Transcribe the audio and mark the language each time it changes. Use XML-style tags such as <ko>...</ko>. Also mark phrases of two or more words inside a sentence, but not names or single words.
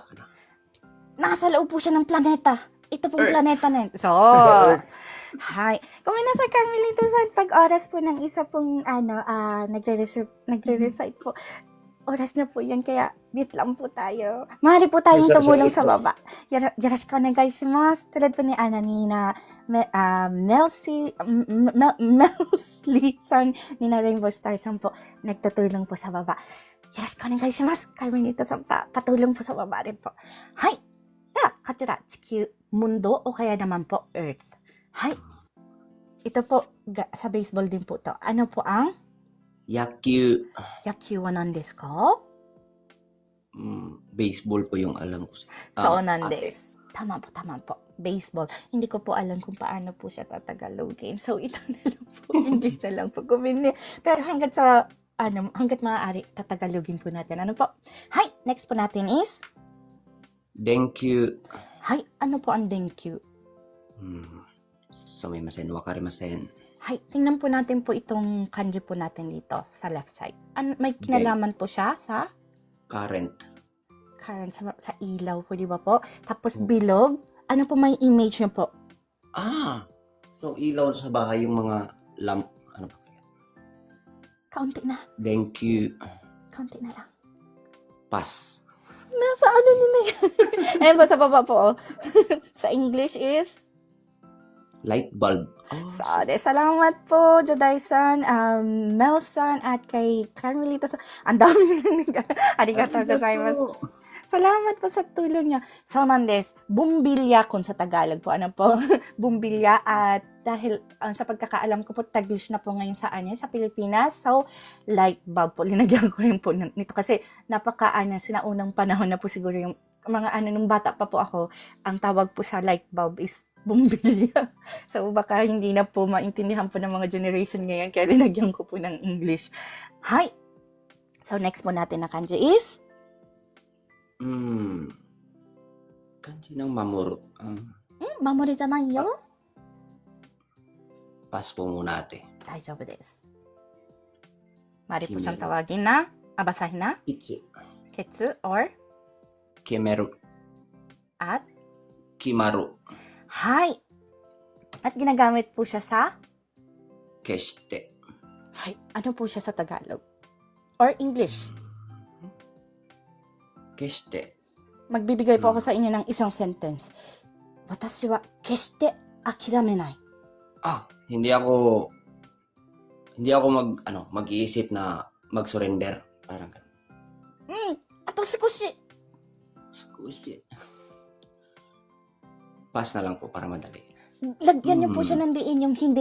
<tl>Nasa loob po siya ng planeta. Ito pong Earth. planeta na yun. So, hi. Kung may nasa Carmelita-san, pag oras po ng isa pong, nagre-recite po, oras na po yan, kaya mute lang po tayo. Maaari po tayong tumulong sa baba.</tl> <ja>よろしくお願いします.</ja> <tl>Tulad po ni Melsly-san, ni na Rainbow Star-san po, nagtutulong po sa baba.</tl> <ja>よろしくお願いします.</ja> <tl>Carmelita-san pa, patulong po sa baba rin po. Hi.</tl> <ja>こちら、地球、</ja> <tl>mundo, o kaya naman po, earth. Hay. Ito po, sa baseball din po to. Ano po ang?</tl> <ja>野球。野球は何ですか?</ja> <tl>Baseball po yung alam ko. So,</tl> <ja>何です.</ja> <tl>Tama po. Baseball. Hindi ko po alam kung paano po siya tatagalogin. So, ito na lang po. English na lang po. Pero hanggat maaari, tatagalogin po natin. Ano po? Hay. Next po natin is?</tl> <ja>電球。</ja> <tl>Hay. Ano po ang denkyu?</tl> <ja>すみません。わかりません。</ja> <tl>Hay, tingnan po natin po itong kanji po natin dito sa left side. May kinalaman po siya sa current. sa ilaw po, di ba po? Tapos bilog. Ano po may image niyo po? So ilaw sa bahay yung mga lamp. Ano pa kaya? Kaunti na. Denkyu. Kaunti na lang. Pass. Nasa ano nila yan? Ayan po sa baba po. Sa English is?</tl> <en>Light bulb.</en> <tl>So, salamat po, Joday-san, Mel-san, at kay Carmelita-san. Ang dami nila.</tl> <ja>ありがとうございます.</ja> <tl>Salamat po sa tulong niya. So, nandes, bumbilya kung sa Tagalog po. Ano po? Bumbilya. At dahil sa pagkakaalam ko po, Taglish na po ngayon sa Pilipinas. So,</tl> <en>light bulb</en> <tl>po. Linagyan ko rin po nito. Kasi sinaunang panahon na po siguro yung mga nung bata pa po ako, ang tawag po sa</tl> <en>light bulb</en> <tl>is bumbilya. So, baka hindi na po maintindihan po ng mga generation ngayon. Kaya linagyan ko po ng English. Hi! So, next po natin na kanji is? Kanji ng mamoru.</tl> <ja>守りじゃないよ?</ja> <tl>Pass po muna ate.</tl> <ja>大丈夫です.</ja> <tl>Mari po siyang tawagin na, basahin na, Itsu. ketsu or Kemeru. at Kimaru. hi. At ginagamit po siya sa? Keshite. Hi. Ano po siya sa Tagalog? or English. Keshite. Magbibigay po ako sa inyo ng isang sentence.</tl> <ja>私は決して諦めない.</ja> <tl>Hindi ako mag-iisip na mag-surrender. Parang ganun.</tl> <ja>あと少し.</ja> <tl>Squishy. Pass na lang po para madali. Lagyan niyo po siya ng diin yung hindi.</tl>